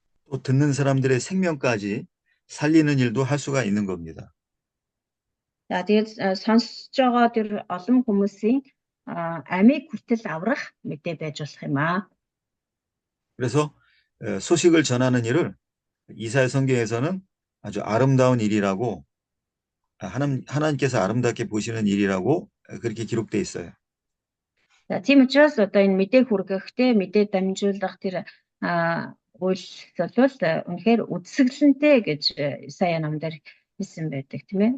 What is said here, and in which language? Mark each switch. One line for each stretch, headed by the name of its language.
Korean: 또 듣는 사람들의 생명까지 살리는 일도 할 수가 있는 겁니다.
Mongolian: За тэгээд сонсож байгаа тэр олон хүмүүсийн амийг хүртэл аврах мэдээ байж болох юм аа.
Korean: 그래서 소식을 전하는 일을 이사야 성경에서는 아주 아름다운 일이라고 하나님께서 아름답게 보시는 일이라고 그렇게 기록되어 있어요.
Mongolian: За тийм учраас одоо энэ мэдээ хүргэхдээ мэдээ дамжуулах тэр үйл бол үнэхээр үдсгэлэнтэй гэж Исая номдэр хэлсэн байдаг тийм ээ.